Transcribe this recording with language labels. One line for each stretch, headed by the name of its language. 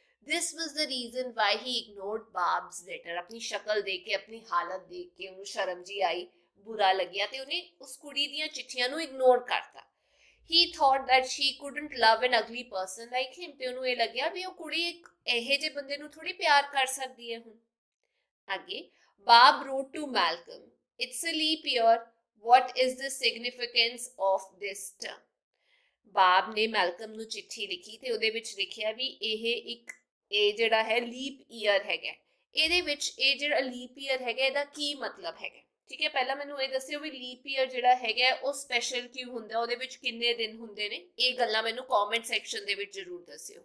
English: This was the reason why he ignored Bab's letter,
Punjabi: ਆਪਣੀ ਸ਼ਕਲ ਦੇਖ ਕੇ, ਆਪਣੀ ਹਾਲਤ ਦੇਖ ਕੇ ਉਹਨੂੰ ਸ਼ਰਮ ਜੀ ਆਈ, ਬੁਰਾ ਲੱਗਿਆ ਤੇ ਉਹਨੇ ਉਸ ਕੁੜੀ ਦੀਆਂ ਚਿੱਠੀਆਂ ਨੂੰ ਇਗਨੋਰ ਕਰਤਾ।
English: He thought that she couldn't love an ugly person like him,
Punjabi: ਤੇ ਉਹਨੂੰ ਇਹ ਲੱਗਿਆ ਵੀ ਉਹ ਕੁੜੀ ਇੱਕ ਇਹੋ ਜਿਹੇ ਬੰਦੇ ਨੂੰ ਥੋੜੀ ਪਿਆਰ ਕਰ ਸਕਦੀ ਹੈ। ਹੁਣ ਅੱਗੇ
English: Bob wrote to Malcolm, it's a leap year, what is the significance of this term?
Punjabi: ਬਾਬ ਨੇ ਮੈਲਕਮ ਨੂੰ ਚਿੱਠੀ ਲਿਖੀ ਤੇ ਉਹਦੇ ਵਿੱਚ ਲਿਖਿਆ ਵੀ ਇਹ ਜਿਹੜਾ ਹੈ ਲੀਪ ਈਅਰ ਹੈਗਾ, ਇਹਦੇ ਵਿੱਚ ਇਹ ਜਿਹੜਾ ਲੀਪ ਈਅਰ ਹੈਗਾ ਇਹਦਾ ਕੀ ਮਤਲਬ ਹੈਗਾ। ਠੀਕ ਹੈ, ਪਹਿਲਾਂ ਮੈਨੂੰ ਇਹ ਦੱਸਿਓ ਵੀ ਲੀਪ ਈਅਰ ਜਿਹੜਾ ਹੈਗਾ ਉਹ ਸਪੈਸ਼ਲ ਕਿਉਂ ਹੁੰਦਾ, ਉਹਦੇ ਵਿੱਚ ਕਿੰਨੇ ਦਿਨ ਹੁੰਦੇ ਨੇ, ਇਹ ਗੱਲਾਂ ਮੈਨੂੰ ਕਮੈਂਟ ਸੈਕਸ਼ਨ ਦੇ ਵਿੱਚ ਜ਼ਰੂਰ ਦੱਸਿਓ।